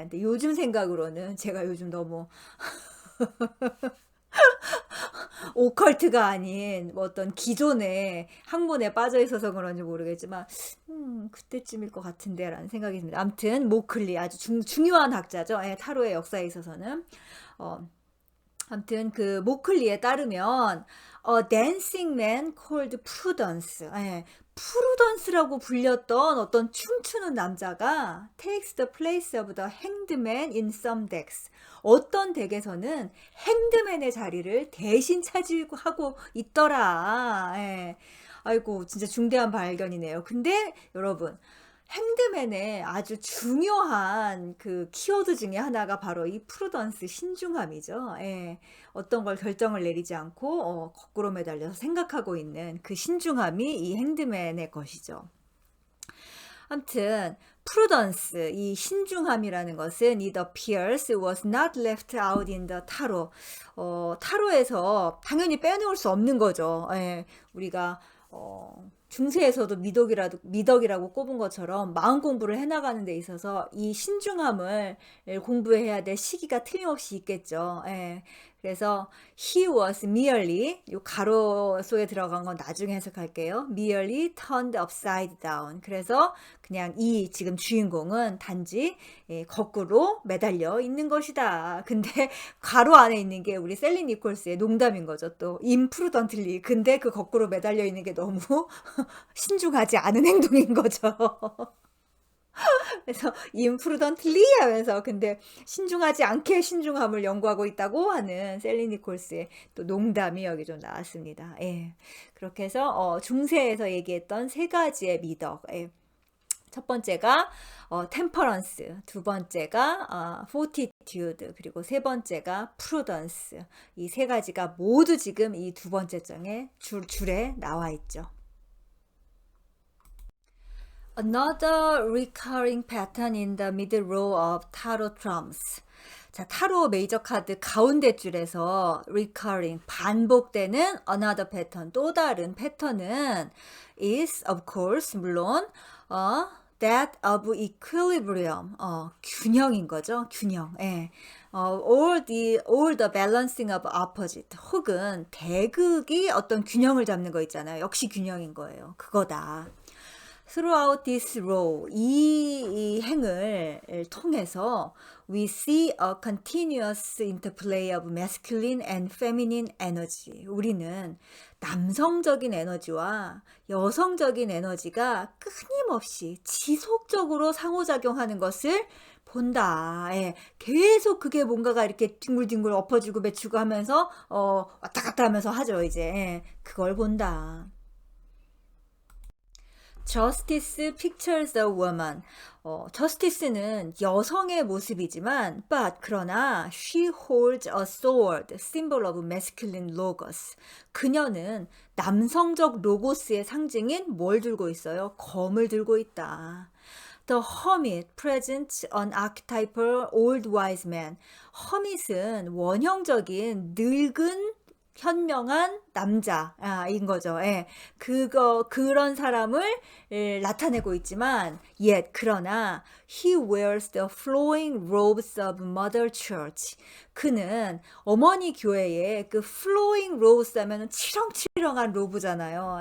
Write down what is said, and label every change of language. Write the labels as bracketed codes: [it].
[ko] 근데 요즘 생각으로는 제가 요즘 너무 오컬트가 아닌 뭐 어떤 기존의 학문에 빠져 있어서 그런지 모르겠지만 그때쯤일 것 같은데 라는 생각이 듭니다. 아무튼 모클리 아주 중요한 학자죠. 예, 타로의 역사에 있어서는 아무튼 그 모클리에 따르면 [en] A dancing man called Prudence. [ko] 예, 프루던스라고 불렸던 어떤 춤추는 남자가 [en] takes the place of the hanged man in some decks. [ko] 어떤 덱에서는 행드맨의 자리를 대신 차지하고 있더라. 예. 아이고, 진짜 중대한 발견이네요. 근데 여러분, 행드맨의 아주 중요한 그 키워드 중에 하나가 바로 이 프루던스 신중함이죠. 예. 어떤 걸 결정을 내리지 않고 거꾸로 매달려서 생각하고 있는 그 신중함이 이 행드맨의 것이죠. 아무튼 프루던스 이 신중함이라는 것은 [en] it appears was not left out in the [ko] 타로 타로에서 당연히 빼놓을 수 없는 거죠. 예. 우리가 중세에서도 미덕이라고 꼽은 것처럼 마음 공부를 해나가는 데 있어서 이 신중함을 공부해야 될 시기가 틀림없이 있겠죠. 예. 그래서 [en] he was merely [ko] 요 가로 속에 들어간 건 나중에 해석할게요. [en] merely turned upside down. [ko] 그래서 그냥 이 지금 주인공은 단지 거꾸로 매달려 있는 것이다. 근데 가로 안에 있는 게 우리 셀리 니콜스의 농담인 거죠. [en] 또 imprudently. [ko] 근데 그 거꾸로 매달려 있는 게 너무 신중하지 않은 행동인 거죠. 그래서 imprudently 하면서 근데 신중하지 않게 신중함을 연구하고 있다고 하는 셀리 니콜스의 또 농담이 여기 좀 나왔습니다. 예. 그렇게 해서 중세에서 얘기했던 세 가지의 미덕. 예. 첫 번째가 템퍼런스, 두 번째가 fortitude, 그리고 세 번째가 prudence. 이 세 가지가 모두 지금 이 두 번째 장에 줄에 나와 있죠. [en] Another recurring pattern in the middle row of tarot trumps. [ko] 자, 타로 메이저 카드 가운데 줄에서 [en] recurring, [ko] 반복되는 [en] another pattern, [ko] 또 다른 패턴은 [en] is, of course, [ko] 물론, [en] that of equilibrium. [ko] 균형인 거죠. 균형. 예. [en] or the balancing of opposite. [ko] 혹은 대극이 어떤 균형을 잡는 거 있잖아요. 역시 균형인 거예요. 그거다. [en] Throughout this row, [ko] 이 행을 통해서 [en] we see a continuous interplay of masculine and feminine energy. [ko] 우리는 남성적인 에너지와 여성적인 에너지가 끊임없이 지속적으로 상호작용하는 것을 본다. 예, 계속 그게 뭔가가 이렇게 뒹굴뒹굴 엎어지고 매치고 하면서 왔다 갔다 하면서 하죠. 이제 그걸 본다. [en] Justice pictures a woman. [ko] Justice는 여성의 모습이지만, [en] but [ko] 그러나 [en] she holds a sword, symbol of masculine logos. [ko] 그녀는 남성적 로고스의 상징인 뭘 들고 있어요? 검을 들고 있다. [en] The hermit presents an archetypal old wise man. [ko] hermit은 원형적인 늙은 현명한 남자인 거죠. 예. 그런 사람을 나타내고 있지만, [en] yet, [ko] 그러나, [en] he wears the flowing robes of mother church. [ko] 그는 어머니 교회의 그 [en] flowing robes [ko] 하면은 치렁치렁한 로브잖아요.